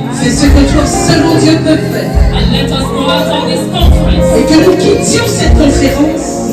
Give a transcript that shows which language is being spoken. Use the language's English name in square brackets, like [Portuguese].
[French] C'est ce que toi seul mon Dieu peut faire. [English] And let us go out of this conference, [French] Et que nous quittions cette conférence,